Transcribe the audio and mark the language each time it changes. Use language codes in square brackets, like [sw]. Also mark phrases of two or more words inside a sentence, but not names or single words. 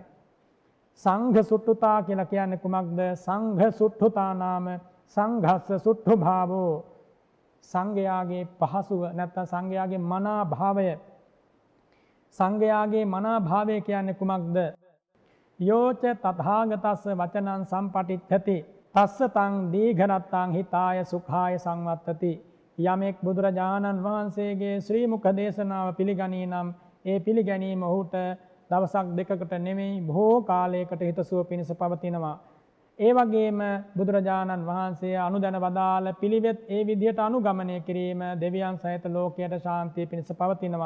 [pi] සංඝ සුට්ඨුතා [si] කියලා කියන්නේ කුමක්ද? [pi] සංඝ සුට්ඨුතා නාම සංඝස්ස සුට්ඨු භාවෝ. [si] සංඝයාගේ පහසුව නැත්නම් සංඝයාගේ මනා භාවය. සංඝයාගේ මනා භාවය කියන්නේ කුමක්ද? [pi] යෝච තථාගතස්ස වචනං සම්පටිච්ඡති තස්ස තං දීඝනත්තං හිතාය සුඛාය සංවත්තති. [si] යමෙක් බුදුරජාණන් වහන්සේගේ ශ්‍රී මුඛ දේශනාව පිළිගනී නම් ඒ පිළිගැනීම ඔහුට දවසක් දෙකකට නෙමෙයි බොහෝ කාලයකට හිතසුව පිණිස පවතිනවා. ඒ වගේම බුදුරජාණන් වහන්සේ අනුදැන වදාළ පිළිවෙත් ඒ විදිහට අනුගමනය කිරීම දෙවියන් සහිත ලෝකයට ශාන්තිය පිණිස පවතිනවා.